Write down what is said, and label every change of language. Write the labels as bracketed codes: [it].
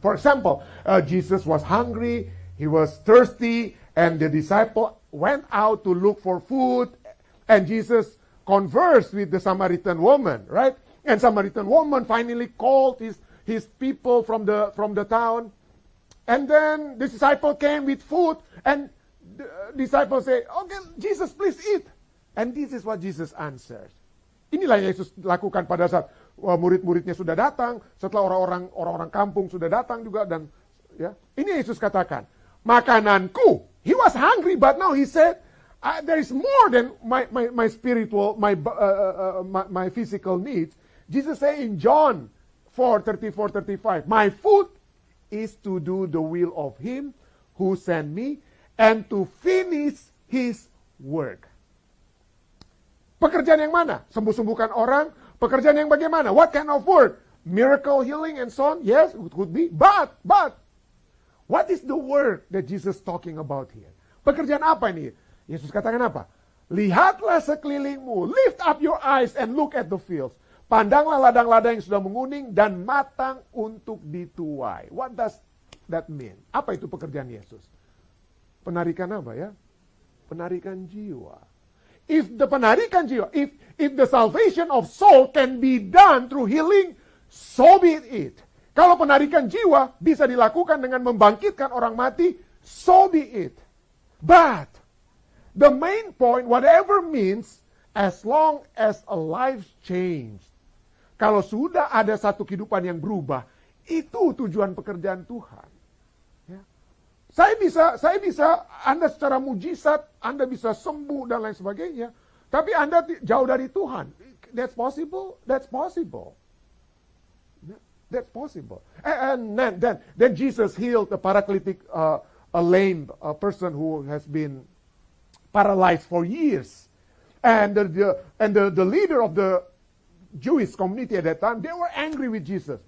[en] For example, Jesus was hungry, he was thirsty, and the disciple went out to look for food, and Jesus conversed with the Samaritan woman, right? And Samaritan woman finally called his people from the town, and then the disciple came with food, and the disciple said, "Okay, Jesus, please eat." And this is what Jesus answered. [id] Inilah yang Yesus lakukan pada saat murid-muridnya sudah datang, setelah orang-orang kampung sudah datang juga, dan ya, ini Yesus katakan, makananku. [en] He was hungry, but now he said, there is more than my spiritual, my physical needs. Jesus said in John 4:34-35, my food is to do the will of him who sent me and to finish his work. [id] Pekerjaan yang mana? Sembuh-sembuhkan orang. Pekerjaan yang bagaimana? [en] What kind of work? Miracle, healing, and so on? Yes, it could be. But, what is the work that Jesus talking about here? [id] Pekerjaan apa ini? Yesus katakan apa? Lihatlah sekelilingmu. [en] Lift up your eyes and look at the fields. [id] Pandanglah ladang-ladang yang sudah menguning dan matang untuk dituai. [en] What does that mean? [id] Apa itu pekerjaan Yesus? Penarikan apa ya? Penarikan jiwa. [en] If the salvation of soul can be done through healing, so be it. [id] Kalau penarikan jiwa bisa dilakukan dengan membangkitkan orang mati, [en] so be it. But the main point, whatever means, as long as a life changed. [id] Kalau sudah ada satu kehidupan yang berubah, itu tujuan pekerjaan Tuhan. Ya. Saya bisa, Anda secara mujizat, Anda bisa sembuh dan lain sebagainya. Tapi Anda jauh dari Tuhan. [en] That's possible? That's possible. That's possible. And then Jesus healed a paralytic, a lame person who has been paralyzed for years. And the leader of the Jewish community at that time, they were angry with Jesus.